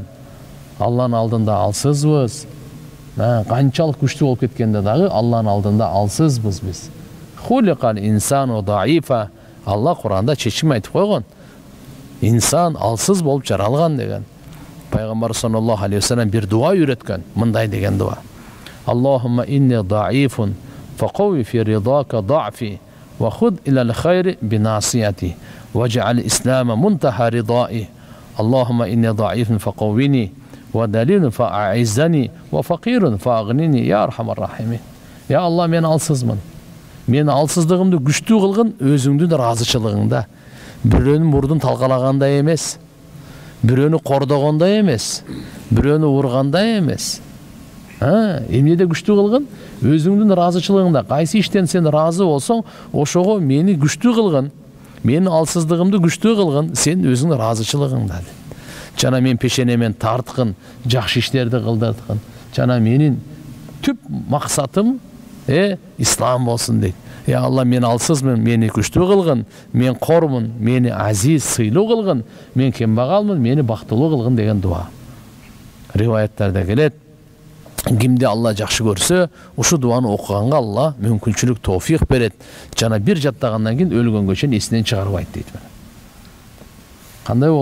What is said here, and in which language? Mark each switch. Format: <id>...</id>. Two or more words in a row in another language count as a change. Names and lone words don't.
<ky>Алланын алдында алсызбыз. Канчалык күчтүү болуп кеткенде дагы Алланын алдында алсызбыз биз.</ky> <ar>خلق الإنسان ضعيفا.</ar> <ky>Алла Куранда чечим айтып койгон. Инсан алсыз болуп жаралган деген. Пайгамбар</ky> <ar>صلى الله عليه وسلم</ar> <ky>бир дуа үйрөткөн. Мындай деген дуа.</ky> <ar>اللهم إني ضعيف فقو في رضاك ضعفي وخذ إلى الخير بناصيتي واجعل الإسلام منتهى رضائي. اللهم إني ضعيف فقوني وذليل فأعزني وفقير فأغنني يا أرحم الراحمين. يا الله,</ar> <ky>мен алсызмын. Meni alsыздыгымды күчтүү кылгын өзүңдүн ыраазычылыгыңда. Бирөөнүн мурдун талкалаганда эмес. Бирөөнү кордогондо эмес, бирөөнү урганда эмес. Эмнеде күчтүү кылгын? Өзүңдүн ыраазычылыгыңда. Кайсы иштен сен ыраазы болсоң, ошого мени күчтүү кылгын. Менин алсыздыгымды күчтүү кылгын, сен өзүңдүн ыраазычылыгыңда. Жана мен пешенемен тарткын, жакшы иштерди кылдырткын. Жана менин түп максатым ислам болсун дейт.</ky> <ar>يا الله,</ar> <ky>мен алсызмын, meni күчтүү кылгын, мен кормун, мени азиз, сыйлуу кылгын, мен кембагалмын, мени бактылуу кылгын деген дуа. Риваяттарда келет. Кимди Алла жакшы көрсө, ушу дуаны окуганга Алла мүмкүнчүлүк, тоофик берет. Жана бир жаттагандан кийин өлгөнгө чейин эсинен чыгарбайт дейт.</ky>